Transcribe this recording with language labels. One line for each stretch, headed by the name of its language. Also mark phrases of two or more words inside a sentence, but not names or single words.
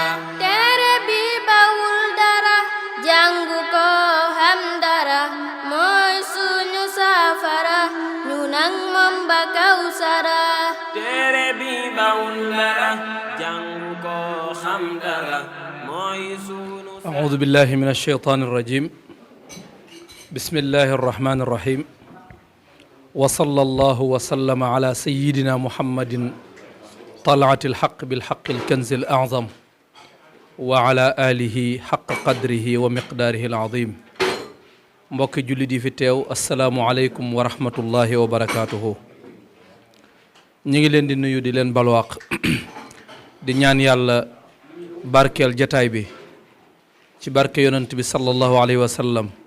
Wolof: téere bi bawul dara jàng ko xam dara mooy suñu saafara ñu nang moom ba Kawsara téere bi bawul dara jàng ko xam dara mooy suñu
Arabic: أعوذ بالله من الشيطان الرجيم بسم الله الرحمن الرحيم وصلى الله وسلم على سيدنا محمد طلعة الحق بالحق الكنز الأعظم وعلى آله حق قدره ومقداره العظيم
Wolof: mbokki jullit yi fi teew
Arabic: السلام عليكم ورحمة الله وبركاته
Wolof: ñu ngi leen di nuyu di leen balwaaq di ñaan yàlla barkeel jataay bi ci barke yonent bi
Arabic: صلى الله عليه وسلم